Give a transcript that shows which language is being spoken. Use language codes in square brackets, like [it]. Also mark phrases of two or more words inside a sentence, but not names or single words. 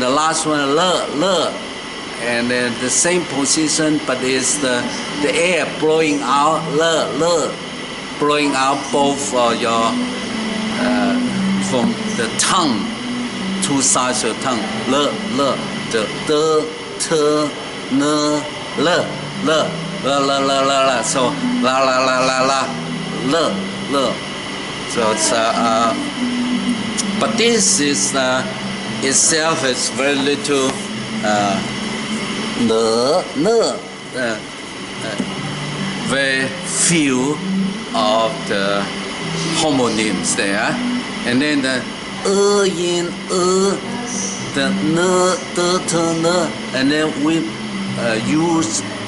[en] the last one le, and then the same position, but it's the air blowing out le, blowing out both your from the tongue, two sides of the tongue, le, the t, [zh] ne, le, [en] so [zh] la, le. [en] So it's but this is itself is very little very few of the homonyms there, and then the yin, the ne, and then we use